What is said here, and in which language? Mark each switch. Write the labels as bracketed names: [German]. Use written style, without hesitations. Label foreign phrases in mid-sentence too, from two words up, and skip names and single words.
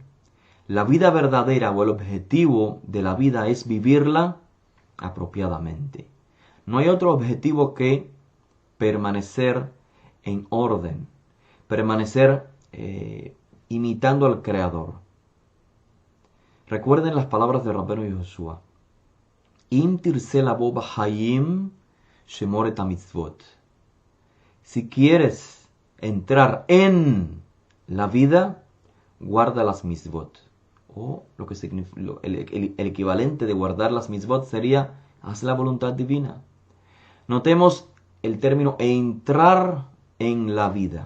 [Spanish] La vida verdadera o el objetivo de la vida es vivirla apropiadamente. No hay otro objetivo que permanecer en orden, permanecer imitando al Creador. Recuerden las palabras de Rabbenu Yehoshua. [Hebrew] אם תרצה לבוא בחיים שמור את המצוות. [Spanish] Si quieres entrar en la vida, guarda las mitzvot. o lo que el equivalente de guardar las mitzvot sería haz la voluntad divina. Notemos el término entrar en la vida.